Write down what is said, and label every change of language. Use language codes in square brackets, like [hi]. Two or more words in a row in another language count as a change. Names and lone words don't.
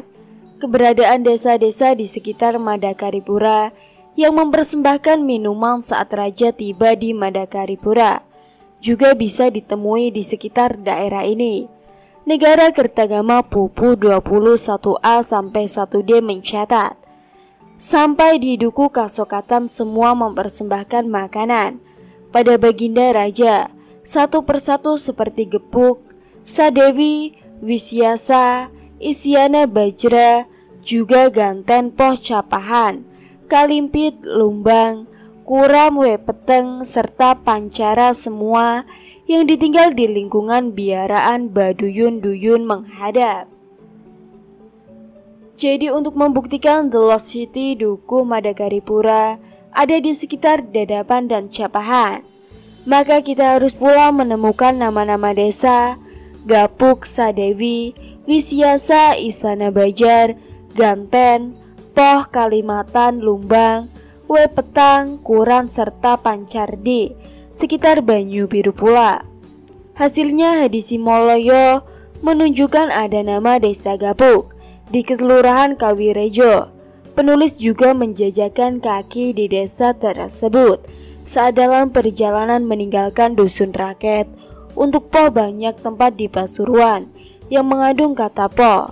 [id] Keberadaan desa-desa di sekitar Madakaripura yang mempersembahkan minuman saat raja tiba di Madakaripura juga bisa ditemui di sekitar daerah ini. Negara Kertagama Pupuh 21A sampai 1D mencatat, sampai di Duku Kasokatan semua mempersembahkan makanan pada baginda raja satu persatu seperti gepuk, sadewi, wisiasa, isiana bajra, juga ganten poh capahan, kalimpit, lumbang, kuram wepeteng, serta pancara semua yang ditinggal di lingkungan biaraan Baduyun-Duyun menghadap. Jadi untuk membuktikan The Lost City Duku Madakaripura ada di sekitar Dadapan dan Capahan, maka kita harus pula menemukan nama-nama desa Gapuk, Sadewi, Wisiasa, Isana Bajar, Ganten, Poh, Kalimatan, Lumbang, Wepetang, Kuran, serta Pancardi sekitar Banyu Biru pula. Hasilnya Hadisimoloyo menunjukkan ada nama desa Gapuk di Kelurahan Kawirejo. Penulis juga menjajakan kaki di desa tersebut saat dalam perjalanan meninggalkan dusun Raket untuk poh banyak tempat di Pasuruan yang mengandung kata poh.